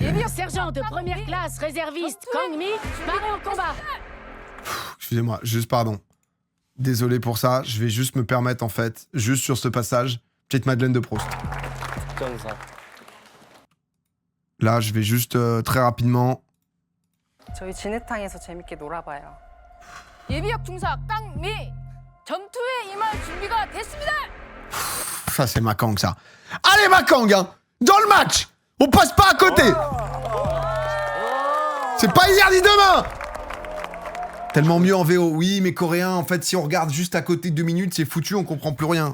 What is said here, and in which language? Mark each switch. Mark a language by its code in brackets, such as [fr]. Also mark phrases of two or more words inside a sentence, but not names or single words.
[fr] Sergent de première classe, réserviste, Kang Mi, paré au combat. Excusez-moi, juste pardon. Désolé pour ça, je vais juste me permettre, en fait, juste sur ce passage, petite Madeleine de Proust. Là, je vais juste très rapidement... [ko] 저희 진해탕에서 재밌게 놀아봐요. 예비역 중사 깡미 전투에 임할 준비가 됐습니다. [fr] Ça, c'est ma Kang, ça. Allez, ma Kang, hein. Dans le match. On passe pas à côté. C'est pas hier ni demain. Tellement mieux en VO. Oui, mais coréen, en fait, si on regarde juste à côté 2 minutes, c'est foutu, on comprend plus rien.